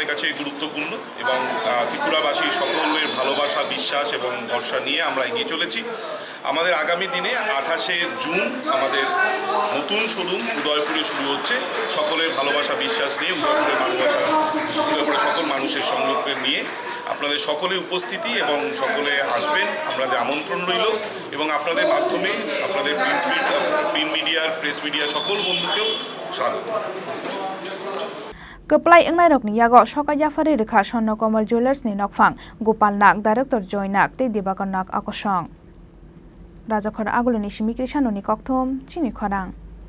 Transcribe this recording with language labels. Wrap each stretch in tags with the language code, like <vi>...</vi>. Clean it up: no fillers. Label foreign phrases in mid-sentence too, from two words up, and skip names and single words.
<bn>কাছে গুরুত্বপূর্ণ এবং ত্রিপুরাবাসীর সকলের ভালোবাসা বিশ্বাস এবং ভরসা নিয়ে আমরা এগিয়ে চলেছি আমাদের আগামী দিনে 28 জুন আমাদের নতুন শোরুম উদয়পুরে শুরু হচ্ছে সকলের ভালোবাসা বিশ্বাস নিয়ে উদয়পুরে সকল মানুষের সংরক্ষণ নিয়ে আপনাদের সকলের উপস্থিতি এবং সকলে আসবেন আপনাদের আমন্ত্রণ রইল এবং আপনাদের মাধ্যমে আপনাদের</bn> <en>print media's press media</en> <bn>সকল বন্ধুকেও স্বাগত</bn> <trp>Keplai rokni yago Sokat Yapharjakha Swarnakamal Jewellersni Nokphang Gopalnak Director Joynak te Dibakonnak Akosong Rajakhor Aguloni Simikri Sanoni Kokthom Chini Khorang</trp>